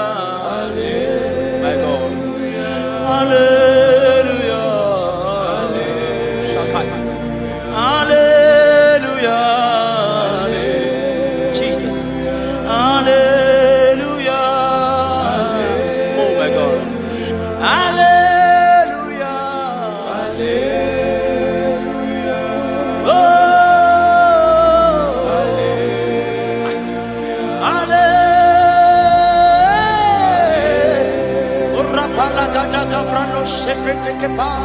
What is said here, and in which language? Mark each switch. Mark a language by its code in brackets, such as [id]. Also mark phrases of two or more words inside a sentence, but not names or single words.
[en] My God. Hallelujah. Shakai. Hallelujah. Jesus. Hallelujah. Oh my God. Hallelujah. Hallelujah. Oh. Hallelujah. Rapalagadaga brano shefrete pa.